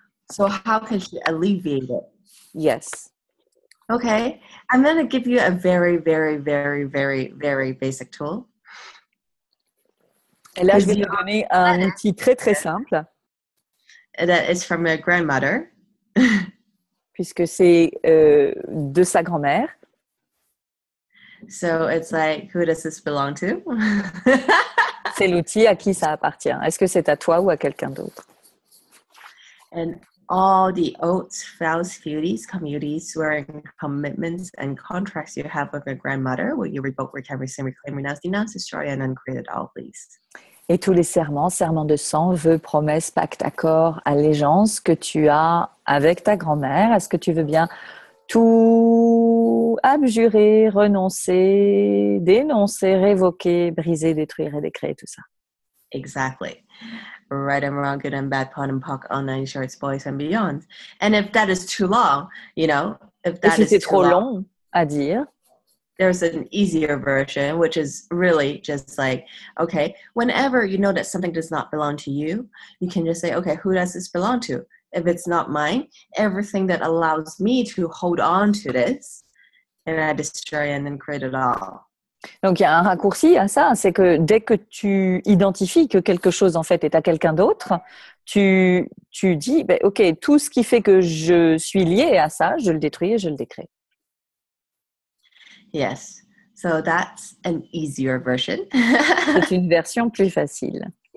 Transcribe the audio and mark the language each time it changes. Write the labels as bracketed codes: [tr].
[en] So how can she alleviate it? Yes. Okay, I'm going to give you a very, very, very, very, very basic tool. [fr] Et là, je vais te donner un outil très, très simple. [en] That is from my grandmother. [fr] Puisque c'est de sa grand-mère. [en] So it's like, who does this belong to? [fr] C'est l'outil à qui ça appartient. Est-ce que c'est à toi ou à quelqu'un d'autre? [en] And all the oaths, vows, fealties, communities, swearing, commitments, and contracts you have with your grandmother, will you revoke, recant, rescind, reclaim, renounce, denounce, destroy, and uncreate it all, please? [fr] Et tous les serments, serments de sang, vœux, promesses, pactes, accords, allégeances que tu as avec ta grand-mère, est-ce que tu veux bien tout abjurer, renoncer, dénoncer, révoquer, briser, détruire et décréer tout ça? [en] Exactly. Right and wrong, good and bad, POD and POC, all nine shorts, boys and beyond. And if that is too long, if that is [fr] trop long à dire, [en] there's an easier version, which is really just like, okay, whenever you know that something does not belong to you, you can just say, okay, who does this belong to? If it's not mine, everything that allows me to hold on to this, and I destroy and then create it all. [fr] Donc, il y a un raccourci à ça, c'est que dès que tu identifies que quelque chose, en fait, est à quelqu'un d'autre, tu dis, OK, tout ce qui fait que je suis liée à ça, je le détruis et je le décrée. Yes. [en] So that's an easier version. [fr] C'est une version plus facile.